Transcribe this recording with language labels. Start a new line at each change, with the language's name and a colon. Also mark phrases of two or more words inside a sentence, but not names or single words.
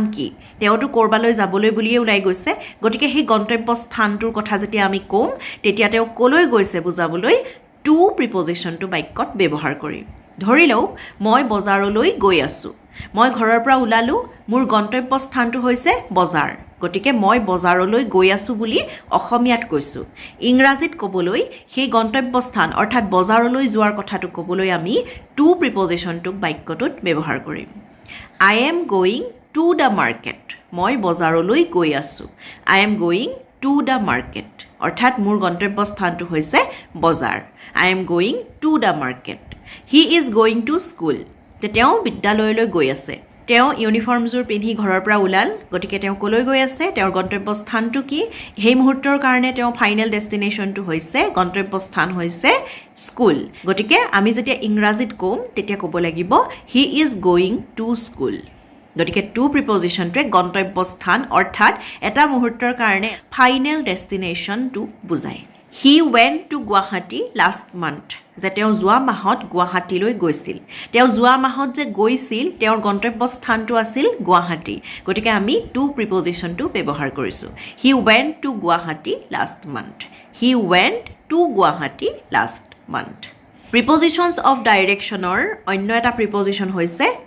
Assamese: কি তেওঁটো কৰবালৈ যাবলৈ বুলিয়ে ওলাই গৈছে গতিকে সেই গন্তব্য স্থানটোৰ কথা যেতিয়া আমি ক'ম তেতিয়া তেওঁ কলৈ গৈছে বুজাবলৈ
English: to prepositionটো
Assamese: বাক্যত ব্যৱহাৰ কৰিম ধৰি লওক মই বজাৰলৈ গৈ আছো মই ঘৰৰ পৰা ওলালো মোৰ গন্তব্য স্থানটো হৈছে বজাৰ গতিকে মই বজাৰলৈ গৈ আছো বুলি অসমীয়াত কৈছো ইংৰাজীত ক'বলৈ সেই গন্তব্য স্থান অৰ্থাৎ বজাৰলৈ যোৱাৰ কথাটো ক'বলৈ আমি
English: to prepositionটোক
Assamese: বাক্যটোত ব্যৱহাৰ কৰিম
English: I am going to the market
Assamese: মই বজাৰলৈ গৈ আছো
English: I am going to the market
Assamese: অৰ্থাৎ মোৰ গন্তব্য স্থানটো হৈছে বজাৰ
English: I am going to the market he is going to school
Assamese: তেওঁ বিদ্যালয়লৈ গৈ আছে তেওঁ ইউনিফৰ্মযোৰ পিন্ধি ঘৰৰ পৰা ওলাল গতিকে তেওঁ কলৈ গৈ আছে তেওঁৰ গন্তব্য স্থানটো কি সেই মুহূৰ্তৰ কাৰণে তেওঁ
English: final destinationটো
Assamese: হৈছে গন্তব্য স্থান হৈছে স্কুল গতিকে আমি যেতিয়া ইংৰাজীত ক'ম তেতিয়া ক'ব লাগিব
English: he is going to school
Assamese: গতিকে
English: to prepositionটোৱে
Assamese: গন্তব্য স্থান অৰ্থাৎ এটা মুহূৰ্তৰ কাৰণে
English: final destinationটো
Assamese: বুজায়
English: he went to Guwahati last month
Assamese: যে তেওঁ যোৱা মাহত গুৱাহাটীলৈ গৈছিল তেওঁ যোৱা মাহত যে গৈছিল তেওঁৰ গন্তব্য স্থানটো আছিল গুৱাহাটী গতিকে আমি
English: to prepositionটো
Assamese: ব্যৱহাৰ কৰিছোঁ
English: he went to Guwahati last month he went to Guwahati last month prepositions of directionৰ
Assamese: অন্য এটা প্ৰিপজিশন হৈছে